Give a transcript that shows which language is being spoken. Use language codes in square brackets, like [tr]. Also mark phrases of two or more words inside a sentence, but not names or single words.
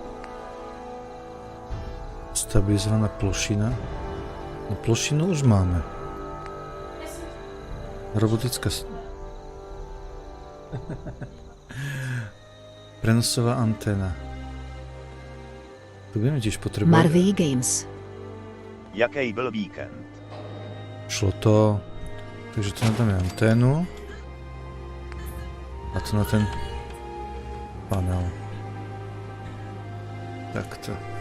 [sk] Stabilizovaná plošina. No plošinu už máme. Robotická... Prenosová anténa. Tu budeme tiež potrebovať... Marvy Games. [cs] Jaký byl víkend? [sk] Šlo to... Takže tu nadáme anténu. A tu na ten... panel. Takto.